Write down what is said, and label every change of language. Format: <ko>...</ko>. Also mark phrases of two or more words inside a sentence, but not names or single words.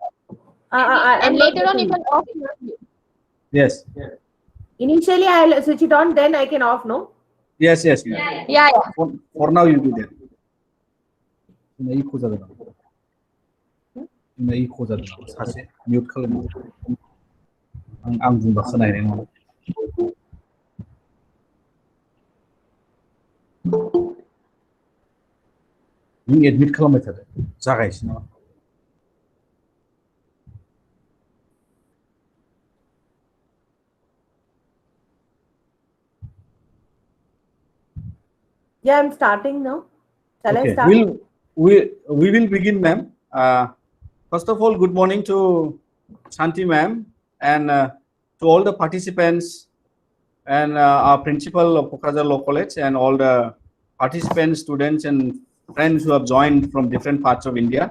<en>And later on, you can off your video. Yes. Initially, I'll switch it on, then I can off, no? Yes, yes, ma'am. Yeah. For now, you do that.</en> <brx>Mute खालामो. आं बुंबा खोनाहैनाय नङा. नों एडमिट खालामबाय थादो. जागायसै नामा?</brx> <en>Yeah, I'm starting now. Shall I start? We will begin, ma'am. First of all, good morning to Shanti ma'am and to all the participants and our principal of Pokrajhar Law College and all the participants, students and friends who have joined from different parts of India.</en>